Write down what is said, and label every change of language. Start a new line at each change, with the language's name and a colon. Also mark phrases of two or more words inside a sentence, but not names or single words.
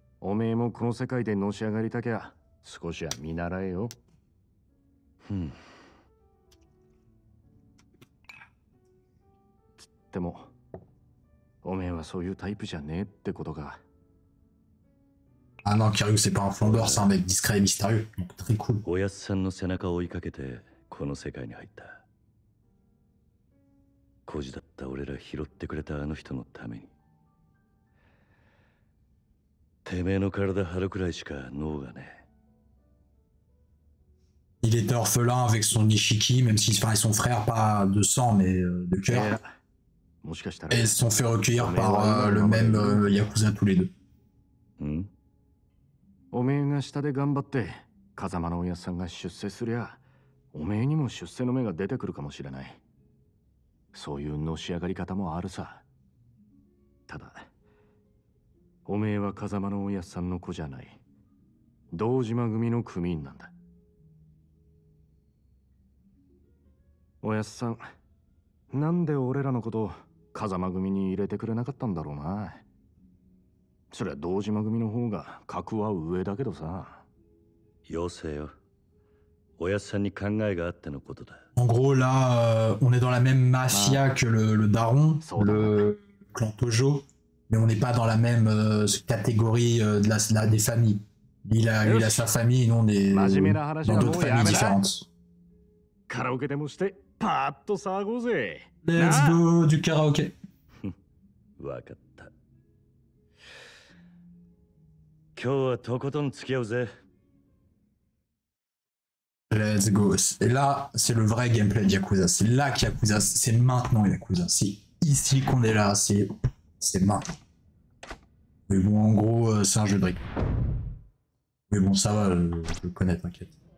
Japanese: おめえもこの世界でのし上がりたきゃ、 少しは見習えよ。でもおめえはそういうタイプじゃねえってことか。
French: Ah non, Kiryu, c'est pas un flambeur, c'est un mec discret et mystérieux. Donc, très cool.
Japanese: おやすさんの背中を追いかけてこの世界に入った。孤児だった俺ら拾ってくれたあの人のために。てめえの体張るくらいしか脳がね。
French: Il était orphelin avec son Nishiki, même si enfin, ils sont frères, pas de sang, mais de cœur. Et ils se sont fait recueillir par le même Yakuza tous les deux.
Japanese: おめえが下で頑張って風間のおやっさんが出世すりゃ、おめえにも出世の芽が出てくるかもしれない。そういうのし上がり方もあるさ。ただおめえは風間のおやっさんの子じゃない。堂島組の組員なんだ。おやっさん、なんで俺らのこと風間組に入れてくれなかったんだろうな。そりゃ堂島組の方が格は上だけどさ。よせよ。おやっさんに考えがあってのことだ。
French: En gros, là, on est dans la même mafia que le daron, le clan Tojo, mais on n'est pas dans la même catégorie des familles. Lui, il a sa famille et nous, on est dans d'autres familles différentes.
Japanese: Karaoke でもしてパーッと騒ごうぜ。
English: Let's go
French: du karaoké.
Japanese: わかった。今日はとことん付き合うぜ。
English: Let's go.
French: Et là, c'est le vrai gameplay de Yakuza. C'est là que Yakuza, c'est maintenant Yakuza. C'est ici qu'on est là, c'est maintenant. Mais bon, en gros, c'est un jeu de briques. Mais bon, ça va, je le connais, t'inquiète.